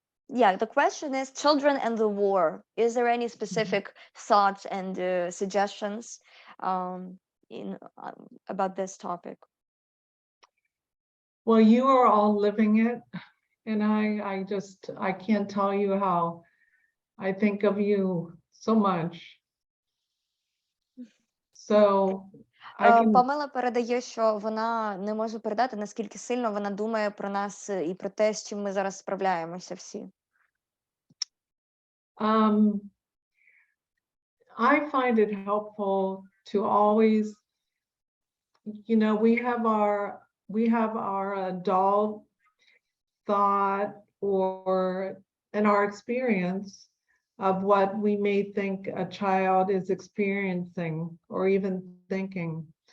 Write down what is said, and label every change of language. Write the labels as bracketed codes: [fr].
[en] Yeah, the question is children and the war. Is there any specific thoughts and suggestions about this topic? Well, you are all living it, and I can't tell you how I think of you so much So I can, [uk] Памела передає, що вона не може передати, наскільки сильно вона думає про нас і про те, з чим ми зараз справляємося всі. [en] I find it helpful to always, you know, we have our adult thought or and our experience of what we may think a child is experiencing or even thinking.